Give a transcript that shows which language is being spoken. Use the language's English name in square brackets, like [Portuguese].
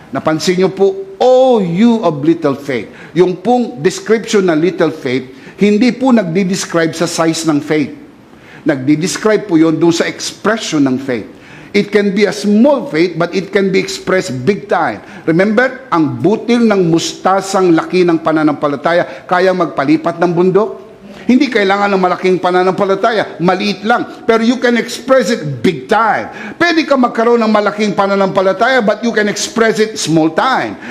[Filipino] Napansin niyo po, [English] oh, you of little faith. [Filipino] Yung pong description ng little faith, hindi po nagdi-describe sa size ng faith. Nagdi-describe po yun doon sa expression ng faith. [English] It can be a small faith, but it can be expressed big time. [Filipino] Remember, ang butil ng mustasang laki ng pananampalataya, kaya magpalipat ng bundok? Hindi kailangan ng malaking pananampalataya, maliit lang. [English] Pero you can express it big time. [Filipino] Pwede ka magkaroon ng malaking pananampalataya, [English] but you can express it small time.